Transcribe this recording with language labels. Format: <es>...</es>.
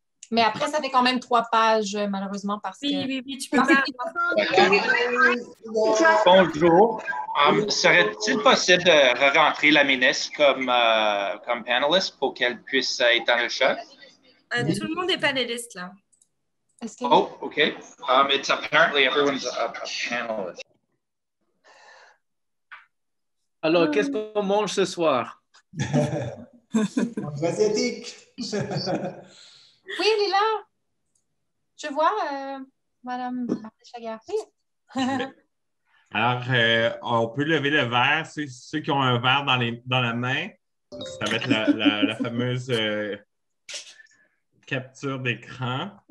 <fr>Mais après, ça fait quand même 3 pages, malheureusement, parce que... Oui, tu peux pas... Bonjour. Serait-il possible de rentrer la ministre comme panéliste pour qu'elle puisse être dans le chat? Tout le monde est panéliste, là. Oh, OK.</fr> <en>It's apparently everyone's a panelist.</en> <fr>Alors, qu'est-ce qu'on mange ce soir? Asiatique. Oui, elle est là. Je vois Madame Chagar. Alors, on peut lever le verre. Ceux qui ont un verre dans la main, ça va être la fameuse capture d'écran.</fr>